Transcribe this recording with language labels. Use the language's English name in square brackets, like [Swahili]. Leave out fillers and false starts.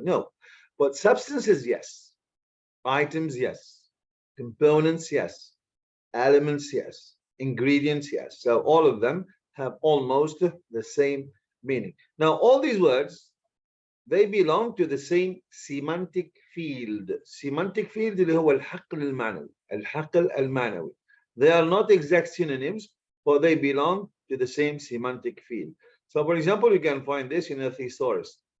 [English] No. But substances, yes. Items, yes. Components, yes. Elements, yes. Ingredients, yes. So all of them have almost the same meaning. Now, all these words, they belong to the same semantic field. [Arabic] Semantic field اللي هو الحقل المعنوي. الحقل المعنوي. [English] They are not exact synonyms, but they belong to the same semantic field. So, for example, you can find this in a thesaurus.